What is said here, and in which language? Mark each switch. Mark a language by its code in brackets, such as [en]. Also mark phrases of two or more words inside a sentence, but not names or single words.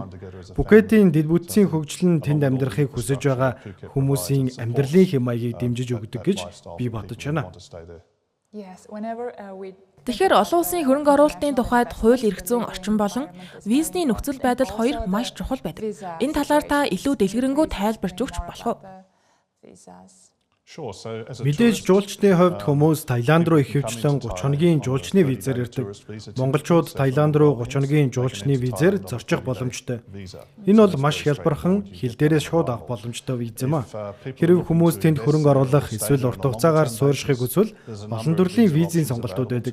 [mn] Пхукетийн дэд бүтцийн хөгжил нь тэнд амьдрахыг хүсэж байгаа хүмүүсийн амьдралын хэм маягийг дэмжиж өгдөг гэж би бодож байна. Тэгэхээр олон улсын хөрөнгө оруулалтын тухайд хууль эрх зүйн орчин болон визний нөхцөл байдал хоёр маш чухал байдаг. Энэ талаар та илүү дэлгэрэнгүй тайлбарж өгч болох уу? [en] Sure. So as a [mn] Мэдээж жуулчдын хувьд хүмүүс Таиланд руу ихэвчлэн 30 хоногийн жуулчны визээр ирдэг. Монголчууд Таиланд руу 30 хоногийн жуулчны визээр зорчих боломжтой. Энэ бол маш хялбархан хил дээрээс шууд авах боломжтой виз юм а. Хэрэг хүмүүс тэнд хөрөнгө оруулах эсвэл урт хугацаагаар суурьшихыг хүсвэл олон төрлийн визийн сонголтууд байдаг.